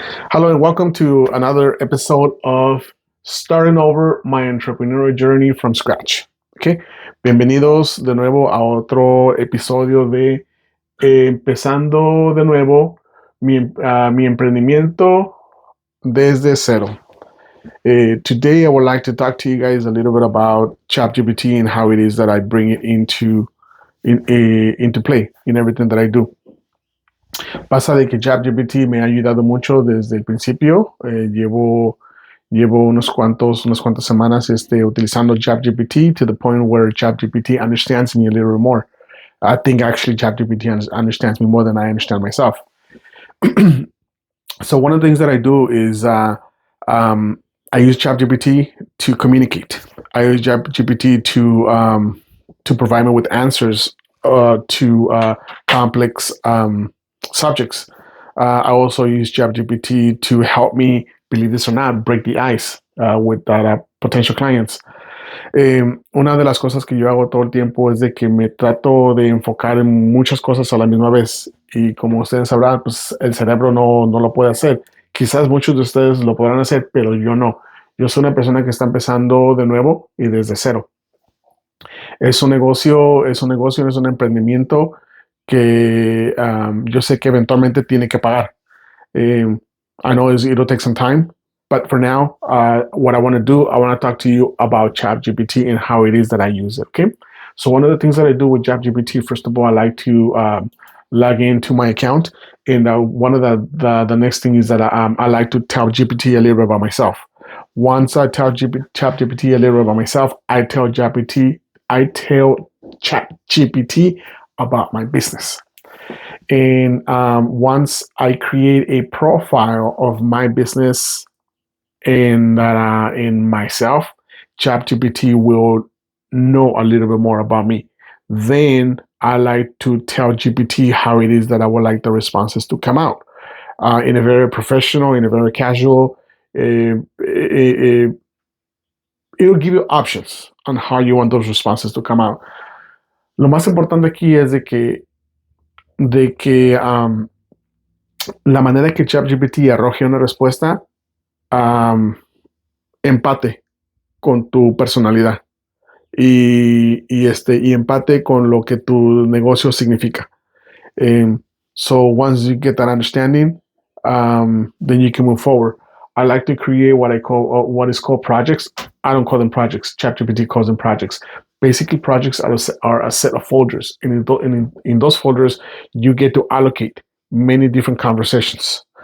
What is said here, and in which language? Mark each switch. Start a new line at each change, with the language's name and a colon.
English: Hello and welcome to another episode of Starting Over My Entrepreneurial Journey from Scratch.
Spanish: Okay, bienvenidos de nuevo a otro episodio de Empezando de nuevo mi emprendimiento desde cero.
English: Today, I would like to talk to you guys a little bit about ChatGPT and how it is that I bring it into play in everything that I do.
Spanish: Pasa de que ChatGPT me ha ayudado mucho desde el principio. Llevo unas cuantas semanas utilizando
English: ChatGPT to the point where ChatGPT understands me a little bit more. I think actually ChatGPT understands me more than I understand myself. So one of the things that I do is I use ChatGPT to communicate. I use ChatGPT to provide me with answers to complex subjects. I also use ChatGPT to help me, believe this or not, break the ice with potential clients.
Spanish: Una de las cosas que yo hago todo el tiempo es de que me trato de enfocar en muchas cosas a la misma vez. Y como ustedes sabrán, pues el cerebro no lo puede hacer. Quizás muchos de ustedes lo podrán hacer, pero yo no. Yo soy una persona que está empezando de nuevo y desde cero. Es un negocio, es un emprendimiento que yo sé que eventualmente tiene que pagar.
English: I know it'll take some time, but for now, what I want to do, I want to talk to you about ChatGPT and how it is that I use it. Okay. So one of the things that I do with ChatGPT, first of all, I like to log into my account, and one of the next thing is that I like to tell GPT a little bit about myself. Once I tell ChatGPT a little bit about myself, I tell ChatGPT about my business. And once I create a profile of my business in myself, ChatGPT will know a little bit more about me. Then I like to tell GPT how it is that I would like the responses to come out in a very professional, in a very casual. It'll give you options on how you want those responses to come out.
Spanish: Lo más importante aquí es de que la manera que ChatGPT arroje una respuesta empate con tu personalidad y empate con lo que tu negocio significa.
English: So once you get that understanding, then you can move forward. I like to create what what is called projects. I don't call them projects. ChatGPT calls them projects. Basically, projects are a set of folders, and in those folders, you get to allocate many different conversations.